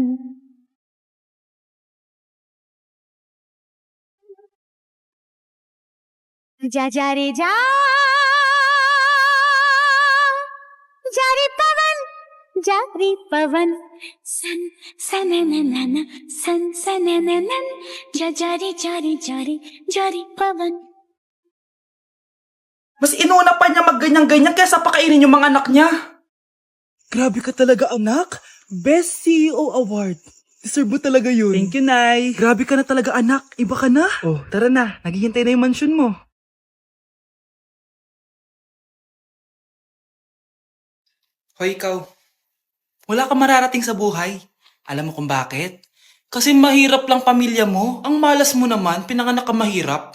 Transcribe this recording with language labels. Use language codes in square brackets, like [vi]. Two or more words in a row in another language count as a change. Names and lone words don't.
[hi] जा जा रे जा रे पवन सन सनननन सन सनननन जा जा रे पवन. [tl] Mas inuna pa niya magganyan-ganyan kaysa pakainin yung mga anak niya. Grabe ka talaga, anak. [en] Best CEO Award. [tl] Deserve mo talaga yun. [en] Thank you, [tl] Nay. Grabe ka na talaga, anak. Iba ka na. Tara na. Naghihintay na yung mansion mo. Hoy, ikaw. Wala kang mararating sa buhay. Alam mo kung bakit? Kasi mahirap lang pamilya mo. Ang malas mo naman, pinanganak ka mahirap.